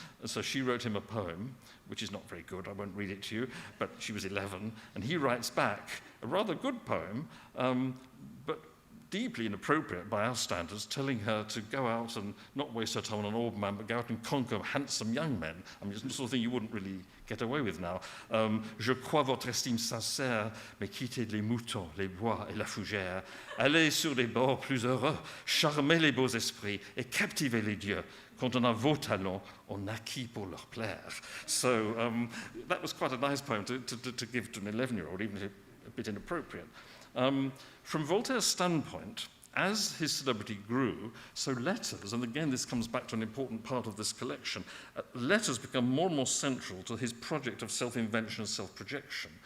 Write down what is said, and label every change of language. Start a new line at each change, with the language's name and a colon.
English: And so she wrote him a poem, which is not very good, I won't read it to you, but she was 11, and he writes back a rather good poem, but deeply inappropriate by our standards, telling her to go out and not waste her time on an old man, but go out and conquer handsome young men. I mean, it's the sort of thing you wouldn't really get away with now.
French: Je crois votre estime sincère, mais quittez les moutons, les bois et la fougère. Allez sur des bords plus heureux, charmez les beaux esprits et captivez les dieux. Quand on a vos talents, on naquit pour leur plaire.
English: So that was quite a nice poem to give to an 11-year-old, even if a bit inappropriate. From Voltaire's standpoint, as his celebrity grew, so letters, and again this comes back to an important part of this collection, letters become more and more central to his project of self-invention and self-projection.